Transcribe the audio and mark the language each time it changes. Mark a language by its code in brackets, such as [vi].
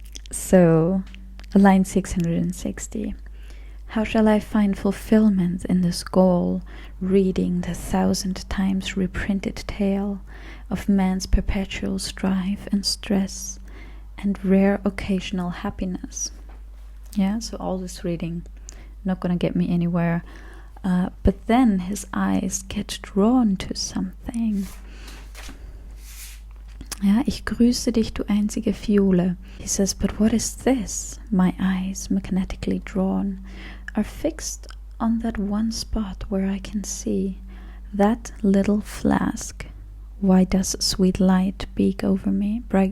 [en] So, line 660. How shall I find fulfillment in this goal, reading the 1,000 times reprinted tale of man's perpetual strife and stress and rare occasional happiness? So all this reading, not gonna get me anywhere. But then his eyes get drawn to something. [de] Ich grüße dich, du einzige Fiole. [en] He says, but what is this? My eyes, magnetically drawn, are fixed on that one spot where I can see that little flask. Why does sweet light break over me?